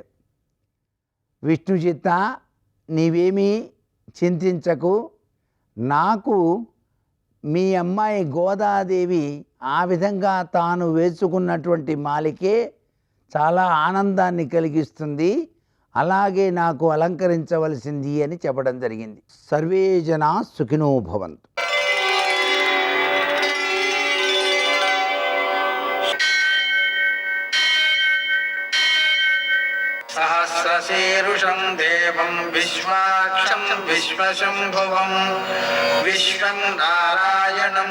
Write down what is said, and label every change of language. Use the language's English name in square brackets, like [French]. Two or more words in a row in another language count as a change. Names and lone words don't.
[Telugu] విష్ణు చిత్త, నీవేమీ చింతించకు, నాకు మీ అమ్మాయి గోదాదేవి ఆ విధంగా తాను వేసుకున్నటువంటి మాలికే చాలా ఆనందాన్ని కలిగిస్తుంది, అలాగే నాకు అలంకరించవలసింది అని చెప్పడం జరిగింది. [Sanskrit] సర్వే జనా సుఖినో భవంతు. सहस्रशीरुषं देवं विश्वाक्षं विश्वशम्भुवं विश्वं नारायणं